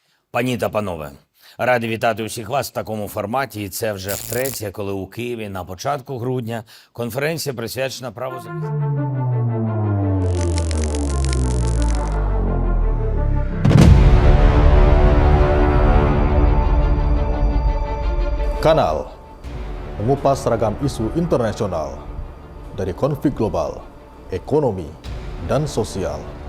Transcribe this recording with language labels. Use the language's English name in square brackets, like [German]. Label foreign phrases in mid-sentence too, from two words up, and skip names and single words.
[Ukrainian] Пані та панове, радий вітати усіх вас в такому форматі. І це вже втретє, коли у Києві на початку грудня конференція присвячена праву [Indonesian] Kanal mengupas ragam isu internasional dari konflik global, ekonomi, dan sosial.